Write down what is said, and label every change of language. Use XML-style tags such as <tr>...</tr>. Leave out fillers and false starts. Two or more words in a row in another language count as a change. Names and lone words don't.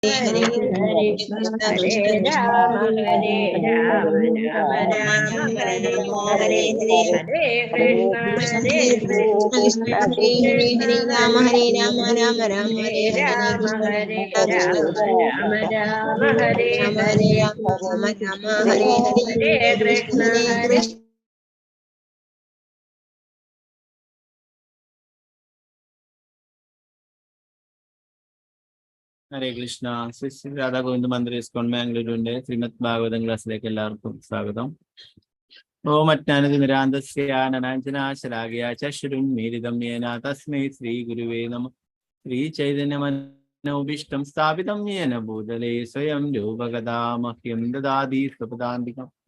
<sa>हरे हरे कृष्ण कृष्ण हरे राम राम राम हरे हरे हरे कृष्ण कृष्ण हरे राम राम राम हरे राम हरे राम राम राम हरे हरे हरे कृष्ण हरे हरे कृष्ण.</sa> <ml>ശ്രീ ശ്രീ രാധാ ഗോവിന്ദ മന്ദിർ ഇസ്കോൺ ബാംഗ്ലൂരിന്റെ ശ്രീമദ് ഭാഗവതം ക്ലാസ്സിലേക്ക് എല്ലാവർക്കും സ്വാഗതം.</ml> <sa>ॐ अज्ञानतिमिरान्धस्याननाञ्जनाशलाकया चक्षुरुन्मीलितं येन तस्मै श्री गुरुवे नमः. श्री चैतन्यमनोभीष्टं स्थापितं येन भूतले स्वयं रूपगदा मह्यं ददाति स्वपदान्तिकं.</sa>